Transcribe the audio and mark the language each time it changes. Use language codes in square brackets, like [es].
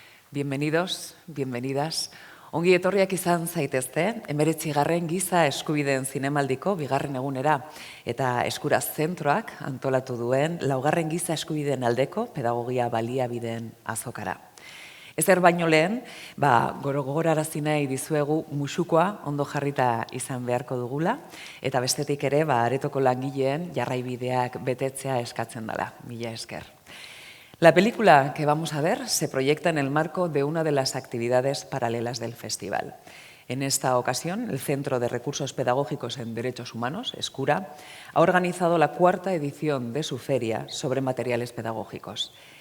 [es] Bienvenidos, bienvenidas. [eu] Ongi etorriak izan zaitezte, 19. Giza Eskubideen Zinemaldiko bigarren egunera eta Eskuraz Zentroak antolatu duen 4. Giza Eskubideen aldeko pedagogia baliabideen azokara. Ezer baino lehen, gogorarazi nahi dizuegu musukoa ondo jarrita izan beharko dugula, eta bestetik ere, aretoko langileen jarraibideak betetzea eskatzen dela. Mila esker. [es] La película que vamos a ver se proyecta en el marco de una de las actividades paralelas del festival. En esta ocasión, el Centro de Recursos Pedagógicos en Derechos Humanos, Eskura, ha organizado la 4ª edición de su feria sobre materiales pedagógicos.